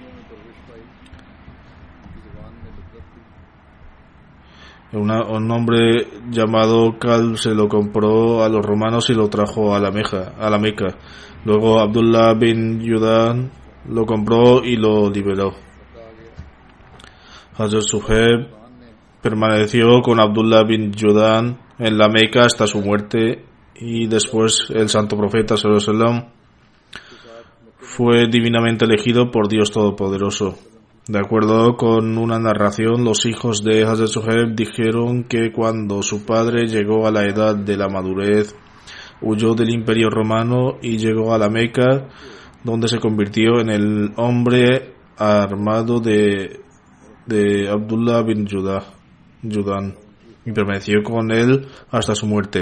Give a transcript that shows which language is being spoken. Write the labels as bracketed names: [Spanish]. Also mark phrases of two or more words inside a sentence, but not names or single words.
[Spanish] Un hombre llamado Kalb se lo compró a los romanos y lo trajo a la Meca. Luego Abdullah bin Judan lo compró y lo liberó. Hazrat Suhaib permaneció con Abdullah bin Judan en la Meca hasta su muerte, y después el santo profeta [Arabic] صلى الله عليه وسلم [Spanish] fue divinamente elegido por Dios Todopoderoso. De acuerdo con una narración, los hijos de Hazrat Suhaib dijeron que cuando su padre llegó a la edad de la madurez, huyó del imperio romano y llegó a la Meca, donde se convirtió en el hombre armado de Abdullah bin Judan y permaneció con él hasta su muerte.